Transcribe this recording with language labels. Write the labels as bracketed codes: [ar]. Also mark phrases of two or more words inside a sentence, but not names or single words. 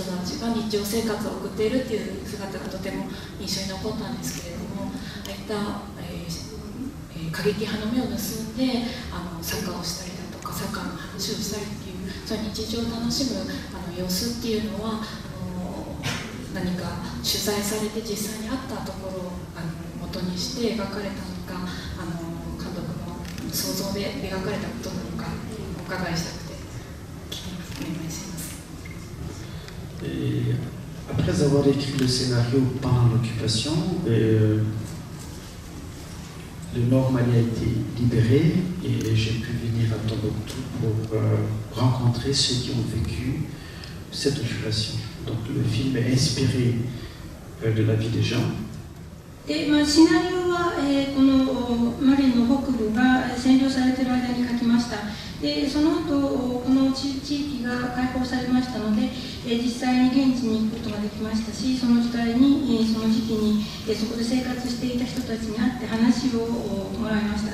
[ja] たちが日常生活を送っているっていう姿がとても印象に残ったんですけれども、ああいった、過激派の目を盗んでサッカーをしたりだとかサッカーの話をしたりっていうそういう日常を楽しむ様子っていうのは何か取材されて実際にあったところを元にして描かれたのか監督の想像で描かれたことなのかお伺いしたくてお願いします。 [fr] Après avoir écrit le scénario pendant l'occupation, le Nord Mali a été libéré et j'ai pu venir à Tombouctou pour rencontrer ceux qui ont vécu cette occupation. Donc le film est inspiré de la vie des gens. [ja] でシナリオは、このマリの北部が占領されている間に書きました。でその後この地域が解放されましたので、実際に現地に行くことができましたし、その時代に、その時期に、そこで生活していた人たちに会って話をもらいました。